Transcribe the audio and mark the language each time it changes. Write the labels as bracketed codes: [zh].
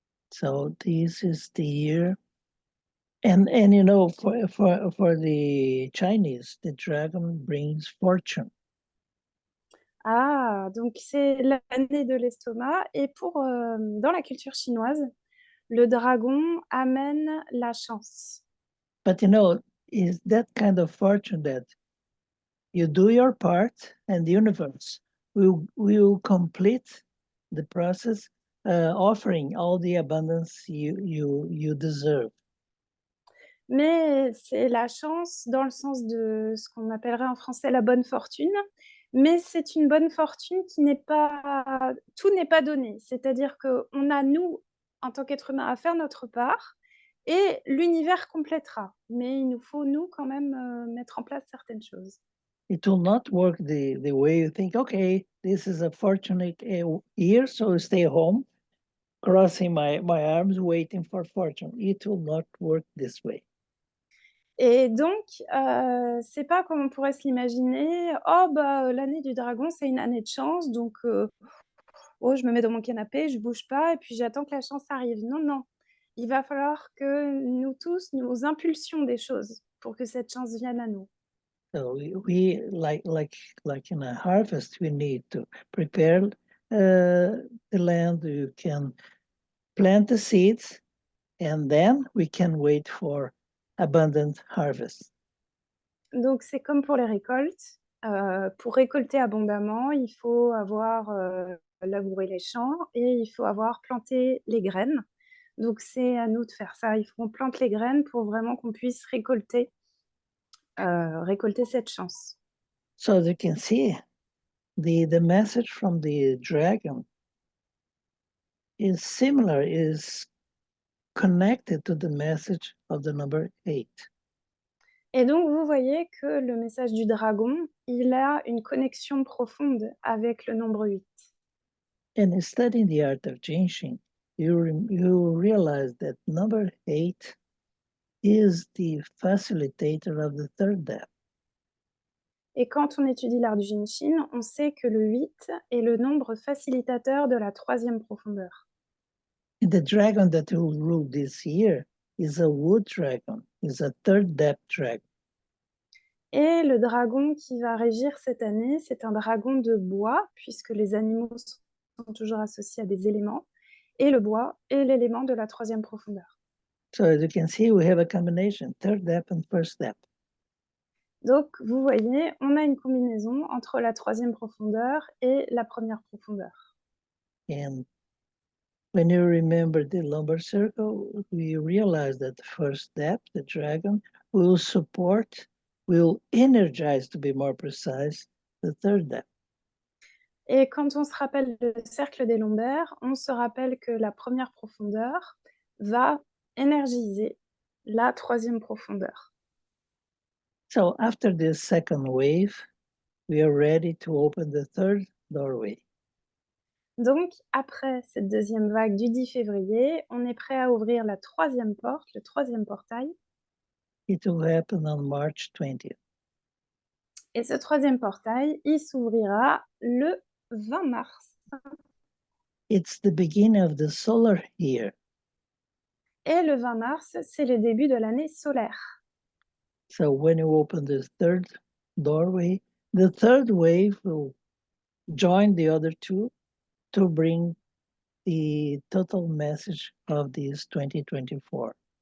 [en] So this is the year. And you know, for the Chinese, the dragon brings fortune. [fr] Ah, donc c'est l'année de l'estomac. Et dans la culture chinoise, le dragon amène la chance. [en] But you know, is that kind of fortune that you do your part and the universe will complete the process, offering all the abundance you deserve. [fr] Mais c'est la chance dans le sens de ce qu'on appellerait en français la bonne fortune. Mais c'est une bonne fortune qui n'est pas... Tout n'est pas donné. C'est-à-dire qu'on a, nous, en tant qu'être humain, à faire notre part et l'univers complétera. Mais il nous faut, nous, quand même, mettre en place certaines choses. [en] It will not work the way you think, okay, this is a fortunate year, so stay home, crossing my arms, waiting for fortune. It will not work this way. [fr] Et donc, c'est pas comme on pourrait se l'imaginer. Oh, bah, l'année du dragon, c'est une année de chance, donc oh, je me mets dans mon canapé, je bouge pas, et puis j'attends que la chance arrive. Non, non. Il va falloir que nous tous, nous impulsions des choses pour que cette chance vienne à nous. [en] So we like in a harvest, we need to prepare the land. You can plant the seeds, and then we can wait for abundant harvest. [fr] Donc, c'est comme pour les récoltes. Pour récolter abondamment, il faut avoir labouré les champs et il faut avoir planté les graines. Donc c'est à nous de faire ça. Il faut qu'on plante les graines pour vraiment qu'on puisse récolter cette chance. [en] So as you can see, the message from the dragon is similar, is connected to the message of the number 8. [fr] Et donc vous voyez que le message du dragon, il a une connexion profonde avec le nombre 8. [en] And studying the art of Jinshin, you realize that number 8 is the facilitator of the third depth. [fr] Et quand on étudie l'art du Jinshin, on sait que le 8 est le nombre facilitateur de la troisième profondeur. [en] And the dragon that will rule this year is a wood dragon, is a third depth dragon. [fr] Et le dragon qui va régir cette année, c'est un dragon de bois, puisque les animaux sont toujours associés à des éléments, et le bois est l'élément de la troisième profondeur. [en] So as you can see, we have a combination, third depth and first depth. [fr] Donc, vous voyez, on a une combinaison entre la troisième profondeur et la première profondeur. [en] And when you remember the lumbar circle, we realize that the first depth, the dragon, will support, will energize, to be more precise, the third depth. [fr] Et quand on se rappelle le cercle des lombaires, on se rappelle que la première profondeur va énergiser la troisième profondeur. [en] So after this second wave, we are ready to open the third doorway. [fr] Donc, après cette deuxième vague du 10 février, on est prêt à ouvrir la troisième porte, le troisième portail. [en] It will happen on March 20th. [fr] Et ce troisième portail, il s'ouvrira le 20 mars. [en] It's the beginning of the solar year. [fr] Et le 20 mars, c'est le début de l'année solaire. [en] So when you open the third doorway, the third wave will join the other two to bring the total message of this 2024.